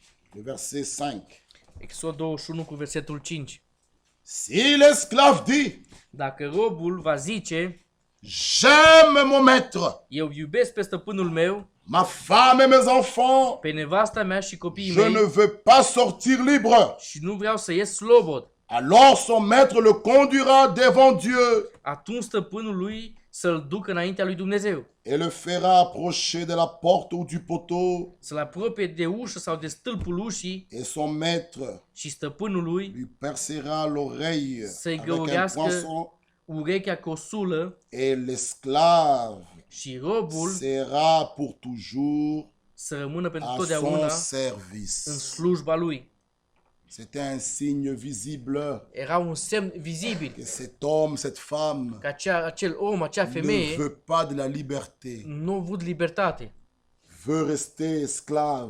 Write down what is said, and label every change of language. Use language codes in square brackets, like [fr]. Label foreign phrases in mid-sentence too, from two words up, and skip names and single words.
[fr] le verset 5. [ro] Exod 21 cu versetul 5. [fr] Si l'esclave dit, [ro] Dacă robul va zice, [fr] j'aime mon maître, [ro] eu iubesc pe stăpânul meu, [fr] ma femme et mes enfants, [ro] pe nevasta mea și copiii [fr] je ne [ro] mei [fr] veux pas sortir libre, [ro] și nu vreau să ies slobod, [fr] alors son maître le conduira devant Dieu [ro] atunci stăpânul lui să-l ducă înaintea lui Dumnezeu, [fr] et le fera approcher de la porte ou du poteau, [ro] să-l apropie de ușă sau de stâlpul ușii [fr] et son maître [ro] și stăpânul lui [fr] lui percera l'oreille [ro] să-i [fr] avec un [ro] găurească [fr] poinçon, [ro] urechea cu o sulă [fr] et l'esclave [ro] și robul [fr] sera pour toujours [ro] să rămână pentru [fr] à [ro] totdeauna [fr] son service. [ro] în slujba lui. [fr] C'était un signe visible [ro] Era un semn vizibil [fr] que cet homme, cette femme [ro] că acel om, acea [fr] ne [ro] femeie [fr] veut pas de la liberté, [ro] nu a avut libertate. [fr] veut rester esclave.